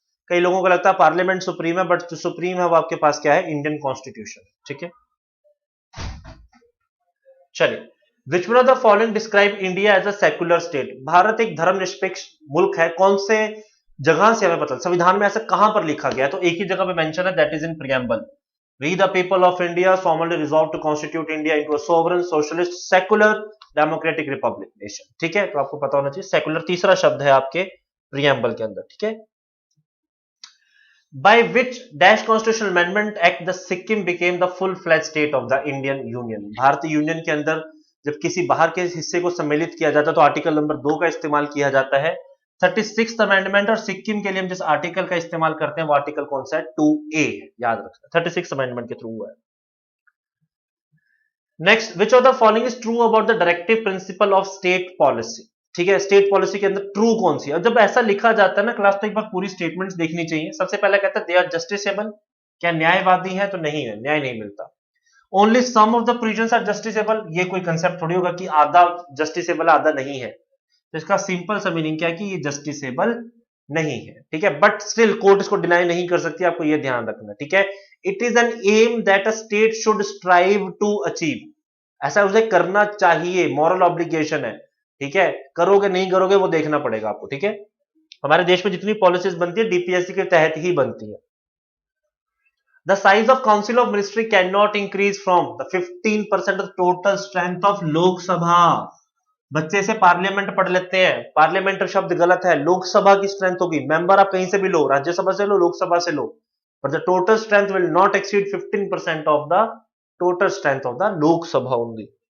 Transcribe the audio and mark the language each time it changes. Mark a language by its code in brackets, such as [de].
[hi] कई लोगों को लगता है पार्लियामेंट सुप्रीम है, बट जो सुप्रीम है वो आपके पास क्या है, इंडियन कॉन्स्टिट्यूशन। ठीक है, चलिए, [en] Which one of the following describe India as a secular state. [hi] Bharat एक धर्मनिरपेक्ष मुल्क है, कौन से जगह से हमें पता, संविधान में ऐसा कहां पर लिखा गया है, तो एक ही जगह पे मेंशन है, [en] That is in preamble. We the people of India solemnly resolve to constitute India into a sovereign, socialist, secular, democratic republic nation। [hi] ठीक है, तो आपको पता होना चाहिए सेकुलर तीसरा शब्द है आपके प्रियम्बल के अंदर। ठीक है, [en] by which dash constitutional amendment act the Sikkim became the full-fledged state of the Indian Union। [hi] भारतीय यूनियन के अंदर जब किसी बाहर के हिस्से को सम्मिलित किया जाता है तो आर्टिकल नंबर 2 का इस्तेमाल किया जाता है। 36th अमेंडमेंट, और सिक्किम के लिए हम जिस आर्टिकल का इस्तेमाल करते हैं वो आर्टिकल कौन सा है, 2A, याद रखना, 36th अमेंडमेंट के थ्रू हुआ है। [en] Next, which of the following is true about the directive principle of state policy. [hi] ठीक है, स्टेट पॉलिसी के अंदर ट्रू कौन सी है, और जब ऐसा लिखा जाता है ना क्लास, तो एक बार पूरी स्टेटमेंट्स देखनी चाहिए। सबसे पहले कहता है [en] they are justiciable, [hi] क्या न्यायवादी है, तो नहीं है, न्याय नहीं मिलता। [en] only some of the provisions are justiciable, [hi] ये कोई कंसेप्ट थोड़ी होगा कि आधा जस्टिसेबल आधा नहीं है। तो इसका सिंपल सा मीनिंग क्या है कि ये जस्टिसेबल नहीं है, ठीक है, बट स्टिल कोर्ट इसको डिनाई नहीं कर सकती, आपको यह ध्यान रखना, ठीक है। [en] it is an aim that a state should strive to achieve, [hi] ऐसा उसे करना चाहिए, मॉरल ऑब्लिगेशन है, ठीक है। करोगे नहीं करोगे वो देखना पड़ेगा आपको, ठीक है। हमारे देश में जितनी पॉलिसीज बनती है डीपीएससी के तहत ही बनती है। [en] The size of Council of Ministry cannot increase from the 15% of total strength of Lok Sabha। [hi] बच्चे से पार्लियामेंट पढ़ लेते हैं, पार्लियामेंट शब्द गलत है, लोकसभा की स्ट्रेंथ होगी, मेंबर आप कहीं से भी लो, राज्यसभा से लो, लोकसभा से लो, [en] but the total strength will not exceed 15% of the [hi] total strength of the Lok Sabha only।